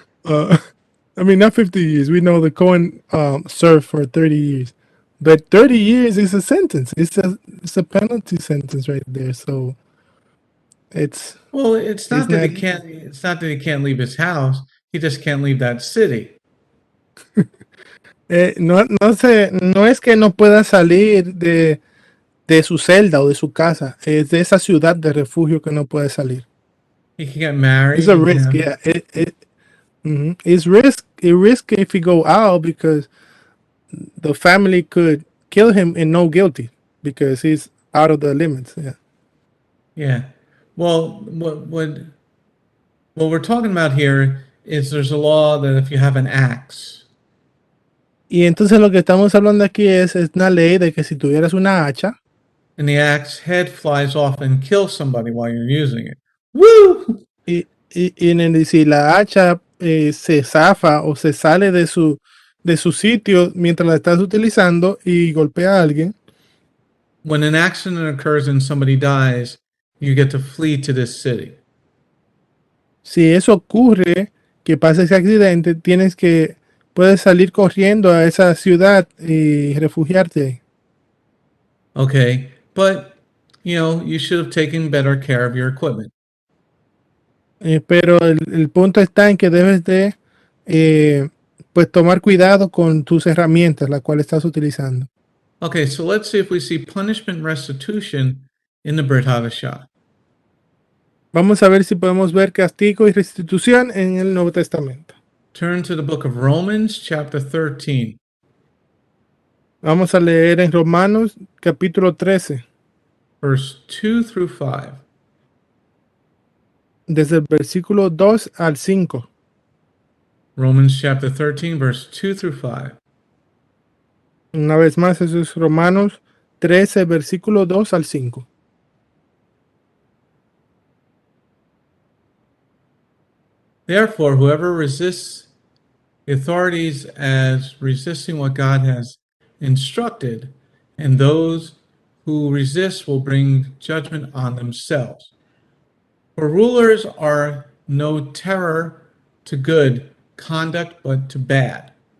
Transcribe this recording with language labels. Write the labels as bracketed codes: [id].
[en] I mean, not 50 years. We know the Cohen served for 30 years, but 30 years is a sentence. It's a penalty sentence right there. So it's It's not that he can't leave his house. He just can't leave that city. [es] no es que no pueda salir de su celda o de su casa, es de esa ciudad de refugio que no puede salir. [en] He can get married. It's a risk, yeah. It's risk if he go out because the family could kill him and no guilty because he's out of the limits. Yeah. Yeah. Well, what we're talking about here is there's a law that if you have an axe, [es] Y entonces lo que estamos hablando aquí es una ley de que si tuvieras una hacha [en] and the axe head flies off and kills somebody while you're using it. ¡Woo! [es] y si la hacha se zafa o se sale de su sitio mientras la estás utilizando y golpea a alguien, [en] When an accident occurs and somebody dies, you get to flee to this city. [es] Si eso ocurre, que pasa ese accidente, puedes salir corriendo a esa ciudad y refugiarte. [en] Okay, but you should have taken better care of your equipment. [es] Pero el punto está en que debes de pues tomar cuidado con tus herramientas, las cuales estás utilizando. [en] Okay, so let's see if we see punishment and restitution in the Brit HaDasha. [es] Vamos a ver si podemos ver castigo y restitución en el Nuevo Testamento. [en] Turn to the book of Romans, chapter 13. [es] Vamos a leer en Romanos capítulo 13, [en] verse 2 through 5. [es] desde el versículo 2 al 5. [en] Romans chapter 13, verse 2 through 5. [es] Una vez más, eso es Romanos 13, versículo 2 al 5. [en] Therefore, whoever resists the authorities as resisting what God has instructed, and those who resist will bring judgment on themselves. For rulers are no terror to good conduct, but to bad.